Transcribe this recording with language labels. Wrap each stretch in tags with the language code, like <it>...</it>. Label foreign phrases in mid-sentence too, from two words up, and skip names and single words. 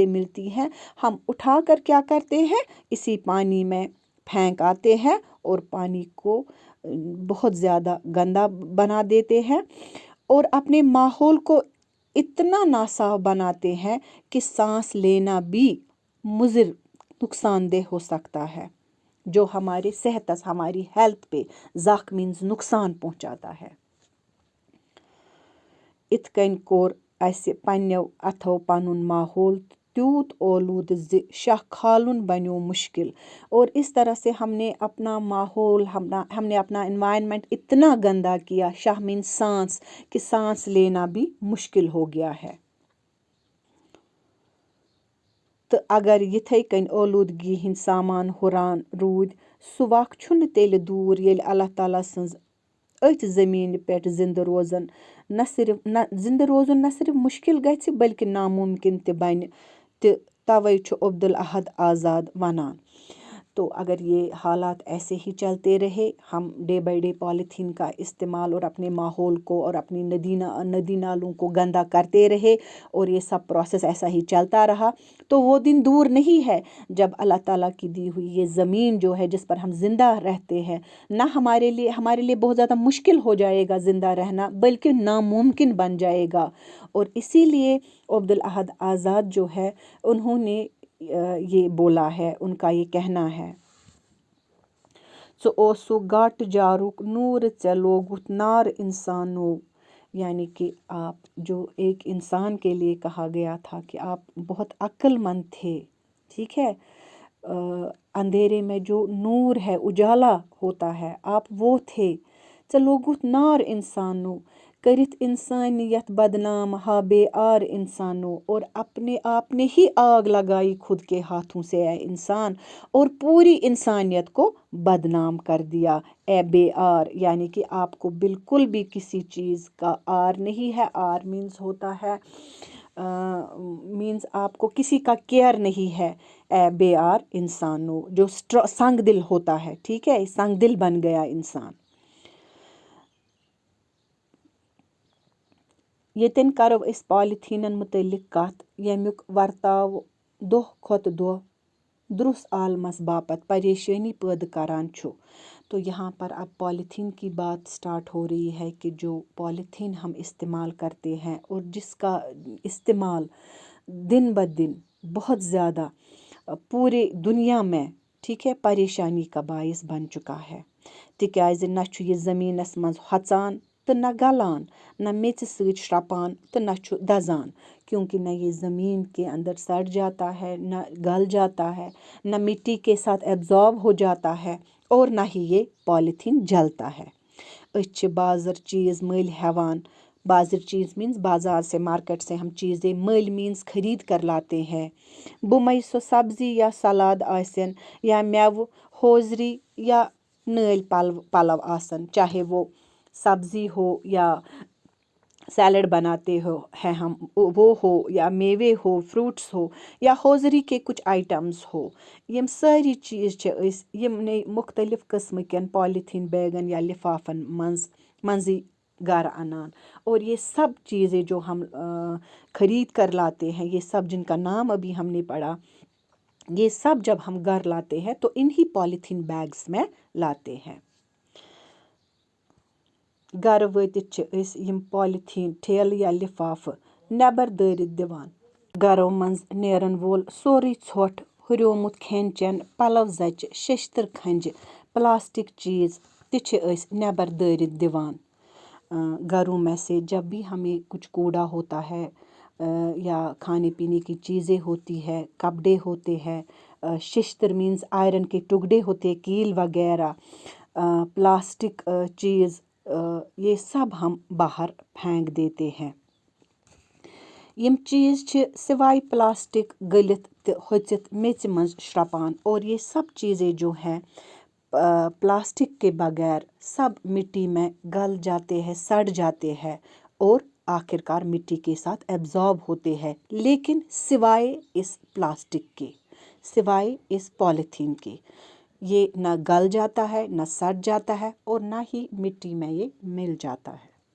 <ur>ملتی ہیں، ہم اٹھا کر کیا کرتے ہیں، اسی پانی میں پھینک آتے ہیں اور پانی کو بہت زیادہ گندا بنا دیتے ہیں اور اپنے ماحول کو اتنا ناصاف بناتے ہیں کہ سانس لینا بھی مضر، نقصان دہ ہو سکتا ہے، جو ہمارے صحت، ہماری ہیلتھ پہ زخ مینز نقصان پہنچاتا ہے.</ur> <ks>اتھ کٔنۍ کوٚر اَسہِ پنٛنیو اَتھو پَنُن ماحول تیوٗت اولوٗدٕ زِ شاہ کھالُن بنیو مشکل.</ks> <ur>اور اس طرح سے ہم نے اپنا ماحول، ہم نے اپنا انوائرمنٹ اتنا گندا کیا، شاہ مین سانس، کہ سانس لینا بھی مشکل ہو گیا ہے.</ur> <ks>تہٕ اگر یِتھَے کٔنۍ اولوٗدگی ہِنٛدۍ سامان ہُران روٗدۍ، سُہ وق چھُنہٕ تیٚلہِ دوٗر ییٚلہِ اللہ تعالیٰ سٕنٛز أتھۍ زٔمیٖنہِ پٮ۪ٹھ زِندٕ روزن زِندٕ روزُن نہ صرف مشکل گژھِ بلکہ ناممکن تہِ بنہِ. تہٕ توے چھُ عبدالاحد آزاد ونان.</ks> <ur>تو اگر یہ حالات ایسے ہی چلتے رہے، ہم</ur> <en>day by day</en> <ur>پالیتھین کا استعمال اور اپنے ماحول کو اور اپنی ندی نالوں کو گندا کرتے رہے اور یہ سب پروسیس ایسا ہی چلتا رہا، تو وہ دن دور نہیں ہے جب اللہ تعالیٰ کی دی ہوئی یہ زمین جو ہے جس پر ہم زندہ رہتے ہیں، نہ ہمارے لیے بہت زیادہ مشکل ہو جائے گا زندہ رہنا، بلکہ ناممکن بن جائے گا. اور اسی لیے عبدالاحد آزاد جو ہے انہوں نے یہ بولا ہے، ان کا یہ کہنا ہے،</ur> <ks>ژٕ اوسُکھ گاٹہٕ جارُک نوٗرٕ ژےٚ لوگُتھ نار انسانو.</ks> <ur>یعنی کہ آپ جو ایک انسان کے لیے کہا گیا تھا کہ آپ بہت عقل مند تھے، ٹھیک ہے، اندھیرے میں جو نور ہے، اجالا ہوتا ہے، آپ وہ تھے.</ur> <ks>ژےٚ لوگُتھ نار انسانو، کرِتھ انسانیت بدنام ہا بے آر انسانو.</ks> <ur>اور اپنے آپ نے ہی آگ لگائی خود کے ہاتھوں سے اے انسان، اور پوری انسانیت کو بدنام کر دیا اے بے آر. یعنی کہ آپ کو بالکل بھی کسی چیز کا آر نہیں ہے. آر مینز ہوتا ہے مینز آپ کو کسی کا کیئر نہیں ہے. اے بے آر انسانو، جو سنگ دل ہوتا ہے، ٹھیک ہے، سنگ دل بن گیا انسان.</ur> <ks>ییٚتٮ۪ن کرو أسۍ پالِتھیٖنن متعلق کتھ ییٚمیُک ورتاو دۄہ کھۄتہٕ دۄہ درُس عالمس باپت پریشانی پٲدٕ کران چھُ.</ks> <ur>تو یہاں پر اب پالیتھین کی بات سٹارٹ ہو رہی ہے کہ جو پالیتھین ہم استعمال کرتے ہیں اور جس کا استعمال دن بدن بہت زیادہ پورے دنیا میں، ٹھیک ہے، پریشانی کا باعث بن چکا ہے.</ur> <ks>تِکیازِ نہ چھُ یہِ زٔمیٖنس منٛز ہۄژان تہٕ نہ گلان، نہ میٚژِ سۭتۍ شرٛپان تہٕ نہ چھُ دزان.</ks> <ur>کیونکہ نہ یہ زمین کے اندر سڑ جاتا ہے، نہ گل جاتا ہے، نہ مٹی کے ساتھ ایبزارب ہو جاتا ہے، اور نہ ہی یہ پالیتھین جلتا ہے.</ur> <ks>أسۍ چھِ بازر چیز مٔلۍ ہٮ۪وان.</ks> <ur>بازر چیز مینس بازار سے، مارکیٹ سے ہم چیزیں مٔلۍ مینس خرید کر لاتے ہیں.</ur> <ks>بُمَے سۄ سبزی یا سلاد آسن یا میوٕ ہوزری یا نٲلۍ پلو آسن،</ks> <ur>چاہے وہ سبزی ہو یا سیلڈ بناتے ہو ہیں ہم، وہ ہو یا میوے ہو، فروٹس ہو یا ہوزری کے کچھ آئٹمز ہو,</ur> <ks>یِم سٲری چیز چھِ أسۍ یِمَن مُختلف قسمٕکۍ پالیتھیٖن بیگن یا لِفافن منٛز گرٕ اَنان.</ks> <ur>اور یہ سب چیزیں جو ہم خرید کر لاتے ہیں، یہ سب جن کا نام ابھی ہم نے پڑھا، یہ سب جب ہم گھر لاتے ہیں تو انہی پالیتھین بیگز میں لاتے ہیں.</ur> <ks>گرٕ وٲتِتھ چھِ أسۍ یِم پالیتھیٖن ٹھیل یا لِفافہٕ نیبر دٔرِتھ دِوان. گرَو منٛز نیرَن وول سۄری چھوٚٹ، ہُریومُت کھیٚن چیٚن، پلَو جٔچ، شیٚشتر کھنٛج، پلاسٹک چیز تِم چھِ أسۍ نیبر دٔرِتھ دِوان.</ks> <ur>گھروں میں سے جب بھی ہمیں کچھ کوڑا ہوتا ہے یا کھانے پینے کی چیزیں ہوتی ہے، کپڑے ہوتے ہیں، ششتر</ur> <en>means iron</en> <ur>کے ٹکڑے ہوتے ہیں، کیل وغیرہ، پلاسٹک چیز، یہ سب ہم باہر پھینک دیتے ہیں.</ur> <ks>یِم چیز چھِ سِواے پلاسٹک گٔلِتھ تہٕ ہۄچِتھ میٚژِ منٛز شرٛپان.</ks> <ur>اور یہ سب چیزیں جو ہیں پلاسٹک کے بغیر سب مٹی میں گل جاتے ہیں، سڑ جاتے ہیں اور آخرکار مٹی کے ساتھ ایبزارب ہوتے ہیں، لیکن سوائے اس پلاسٹک کے، سوائے اس پالیتھین کے، یہ نہ گل جاتا ہے، نہ سڑ جاتا ہے اور نہ ہی مٹی میں یہ مل جاتا ہے.</ur>